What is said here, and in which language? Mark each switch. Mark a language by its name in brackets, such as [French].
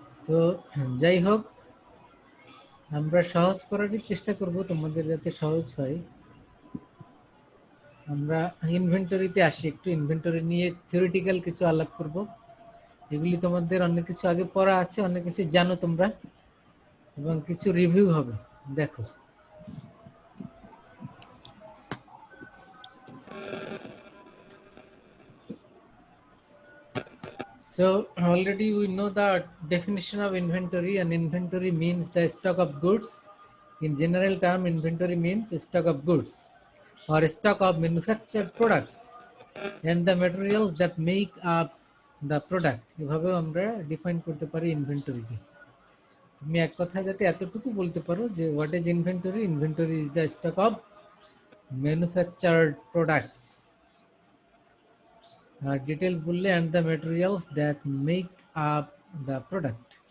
[Bangla] তো যাই হোক, আমরা সহজ করারই চেষ্টা করব তোমাদের যাতে সহজ হয়। আমরা ইনভেন্টরিতে আসি, একটু ইনভেন্টরি নিয়ে থিওরিটিক্যাল কিছু আলাপ করব। এগুলি তোমাদের অনেক কিছু আগে পড়া আছে, অনেক কিছু জানো তোমরা, এবং কিছু রিভিউ হবে। দেখো, [English] so already we know the definition of inventory, and inventory means the stock of goods. In general term, inventory means stock of goods or stock of manufactured products and the materials that make up the product. [Bangla] এভাবে আমরা define করতে পারি ইনভেন্টরিকে। তুমি এক কথায় যাতে এতটুকু বলতে পারো যে [English] What is inventory? Inventory is the stock of manufactured products. [Bangla] Details বললে [English] And the materials that make up the product.